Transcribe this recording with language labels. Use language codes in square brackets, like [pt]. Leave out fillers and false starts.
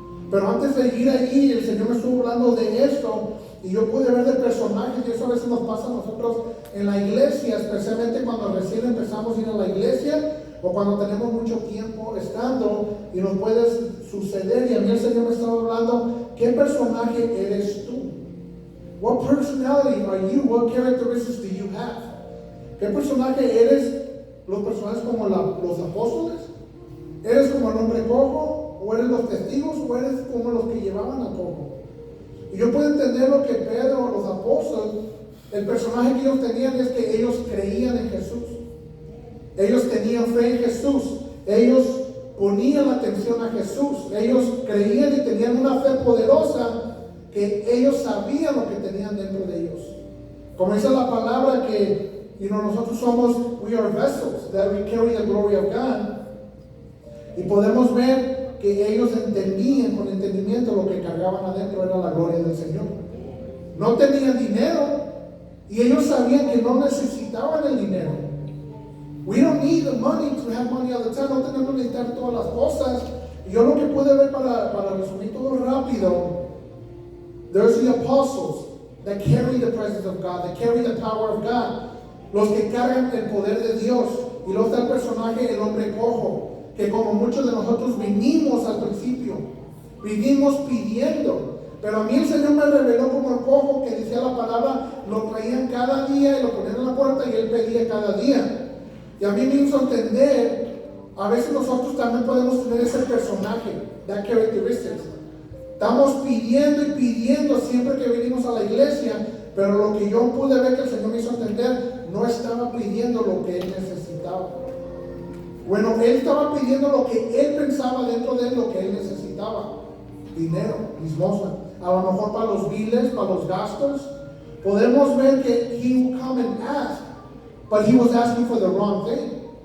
[es] Pero antes de ir allí, el Señor me estuvo hablando de esto, y yo pude ver de personajes, y eso a veces nos pasa a nosotros en la iglesia, especialmente cuando recién empezamos a ir a la iglesia, o cuando tenemos mucho tiempo estando, y nos puede suceder. Y a mí el Señor me estaba hablando, ¿qué personaje eres tú? [en] What personality are you? What characteristics do you have? [es] ¿Qué personaje eres? ¿Los personajes como los apóstoles? ¿Eres como el hombre cojo? ¿O eres los testigos? ¿O eres como los que llevaban al cojo? Y yo puedo entender lo que Pedro, los apóstoles, el personaje que ellos tenían es que ellos creían en Jesús. Ellos tenían fe en Jesús. Ellos ponían la atención a Jesús. Ellos creían y tenían una fe poderosa, que ellos sabían lo que tenían dentro de ellos. Como dice la palabra que nosotros somos, [en] we are vessels, that we carry the glory of God. [es] Y podemos ver que ellos entendían con entendimiento lo que cargaban adentro era la gloria del Señor. No tenían dinero, y ellos sabían que no necesitaban el dinero. [en] We don't need the money to have money all the time. [es] No tenemos que necesitar todas las cosas. Y yo lo que pude ver para resumir todo rápido, [en] there's the apostles that carry the presence of God, that carry the power of God. [es] Los que cargan el poder de Dios. Y luego está el personaje, el hombre cojo, que como muchos de nosotros vinimos al principio, vinimos pidiendo. Pero a mí el Señor me reveló como el cojo, que decía la palabra, lo traían cada día y lo ponían en la puerta y él pedía cada día. Y a mí me hizo entender, a veces nosotros también podemos tener ese personaje, [en] that characteristics. [es] Estamos pidiendo y pidiendo siempre que venimos a la iglesia, pero lo que yo pude ver que el Señor me hizo entender, no estaba pidiendo lo que él necesitaba. Bueno, él estaba pidiendo lo que él pensaba dentro de él, lo que él necesitaba. Dinero, limosna. A lo mejor para los biles, para los gastos. Podemos ver que [en] he would come and ask, but he was asking for the wrong thing.